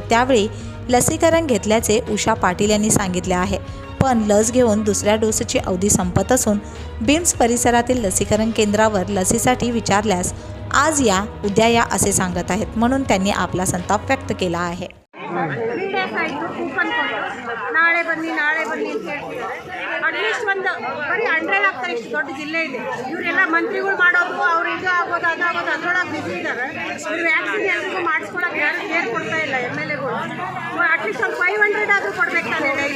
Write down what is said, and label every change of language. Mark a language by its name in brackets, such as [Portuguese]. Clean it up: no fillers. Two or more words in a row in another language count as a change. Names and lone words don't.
[Marathi] त्यावेळी लसीकरण घेतल्याचे उषा पाटील यांनी सांगितले आहे। पण लस घेऊन दुसऱ्या डोसची अवधी संपत असून बिम्स परिसरातील लसीकरण केंद्रावर लसीसाठी विचारल्यास आज या उद्या या असे सांगत आहेत, म्हणून त्यांनी आपला संताप व्यक्त केला आहे। [Kannada] ನಾಳೆ ಬನ್ನಿ ಅಂತ ಹೇಳ್ತಿದ್ದಾರೆ। ಅಟ್ಲೀಸ್ಟ್ ಒಂದು ಬರೀ 100 ಆಗ್ತಾರೆ, ಇಷ್ಟು ದೊಡ್ಡ ಜಿಲ್ಲೆ ಇದೆ। ಇವರೆಲ್ಲ ಮಂತ್ರಿಗಳು ಮಾಡೋದು ಅವ್ರು ಇದು ಆಗೋದು ಅದಾಗೋದು ಅದರೊಳಗೆ ಬಿಸಿ ಇದ್ದಾರೆ। ಇವ್ರು ವ್ಯಾಕ್ಸಿನ್ ಎಲ್ರಿಗೂ ಮಾಡಿಸ್ಕೊಳಕ್ಕೆ ಯಾರು ಕೇರ್ ಕೊಡ್ತಾ ಇಲ್ಲ MLAಗಳು। ಅಟ್ಲೀಸ್ಟ್ ಒಂದು 500 ಆದರೂ ಕೊಡ್ಬೇಕು ತಾನೆ ಡೈಲಿ।